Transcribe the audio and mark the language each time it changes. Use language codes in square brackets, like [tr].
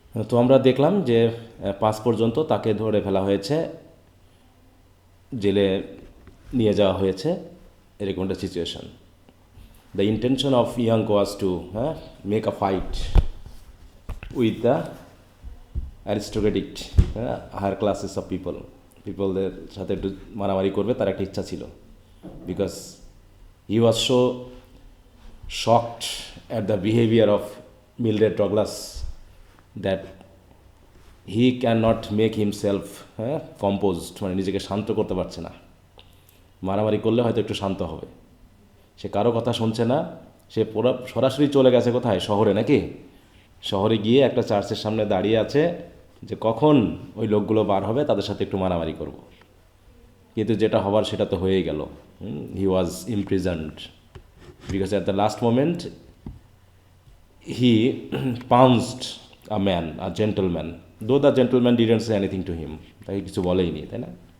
[bn] তো আমরা দেখলাম যে 5 পর্যন্ত তাকে ধরে ফেলা হয়েছে, জেলে নিয়ে যাওয়া হয়েছে, এরকম একটা situation. [en] the intention of Young was to make a fight with the aristocratic higher classes of পিপলদের [bn] সাথে একটু মারামারি করবে, তার একটা ইচ্ছা ছিল। [en] because he was so shocked at the behavior of Mildred Douglas that he cannot make himself composed, [bn] মানে নিজেকে শান্ত করতে পারছে না। মারামারি করলে হয়তো একটু শান্ত হবে, সে কারো কথা শুনছে না। সে পুরো সরাসরি চলে গেছে কোথায়? শহরে নাকি? শহরে গিয়ে একটা চার্চের সামনে দাঁড়িয়ে আছে যে কখন ওই লোকগুলো বার হবে তাদের সাথে একটু মারামারি করব। কিন্তু যেটা হবার সেটা তো হয়েই গেল। [en] he was imprisoned because at the last moment he pounced a man, a gentleman, though the gentleman didn't say anything to him, [bn] তাকে কিছু বলেইনি, তাই না?